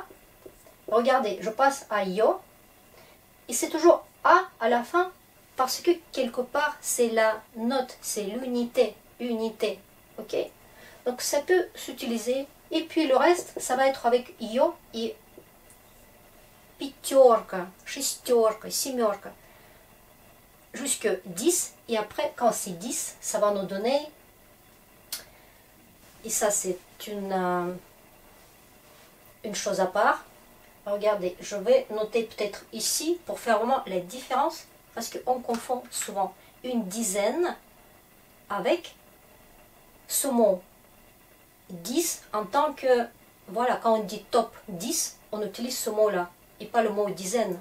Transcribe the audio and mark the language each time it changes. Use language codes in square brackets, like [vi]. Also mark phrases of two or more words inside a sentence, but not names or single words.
[fr] Regardez, je passe à yo, et c'est toujours a à la fin, parce que quelque part c'est la note, c'est l'unité, unité, ok? Donc ça peut s'utiliser. Et puis le reste, ça va être avec yo et [ru] пятерка, шестерка, семерка, [fr] jusque 10. Et après, quand c'est 10, ça va nous donner, et ça c'est une chose à part. Regardez, je vais noter peut-être ici pour faire vraiment la différence, parce qu'on confond souvent une dizaine avec ce mot 10 en tant que, voilà, quand on dit top 10, on utilise ce mot-là, et pas le mot dizaine.